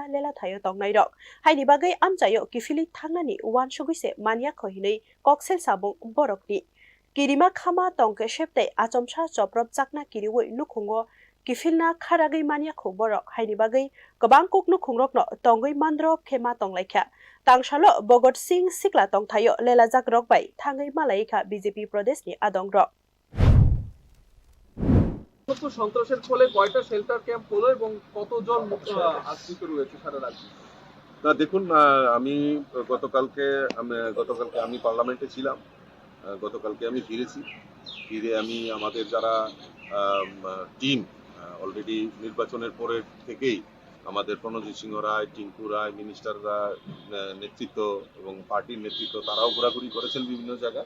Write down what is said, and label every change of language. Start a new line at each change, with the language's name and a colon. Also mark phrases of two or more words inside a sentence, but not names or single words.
Kok Borok: lela thayo tongnai rok haini bagai amchayo kifili thangnani wan sugise mania khohinei koksel sabung borokni kirima khama tongke septe achomsa choprop chakna kiriwoi nukhungo kifilna kharagei mania khoborok haini bagai gobang kokno khungrokno tongoi mandrop khema tonglaikha tangsalo bogod sing sikla tongthayo lelajak rokbai thangai malaikha BJP pradesh ni adongrok
Bangla: সন্ত্রাসের ফলে কয়টা শেল্টার ক্যাম্প হলো এবং কতজন আশ্রিত রয়েছে সারা রাজ্যে? না দেখুন, আমি গতকালকে আমি পার্লামেন্টে ছিলাম, গতকালকে আমি ফিরে আমি আমাদের যারা টিম অলরেডি নির্বাচনের পরের থেকেই আমাদের প্রণজিৎ সিংহ রায়, টিঙ্কু রায়, মিনিস্টাররা নেতৃত্ব এবং পার্টির নেতৃত্ব তারাও ঘোরাঘুরি করেছেন বিভিন্ন জায়গায়।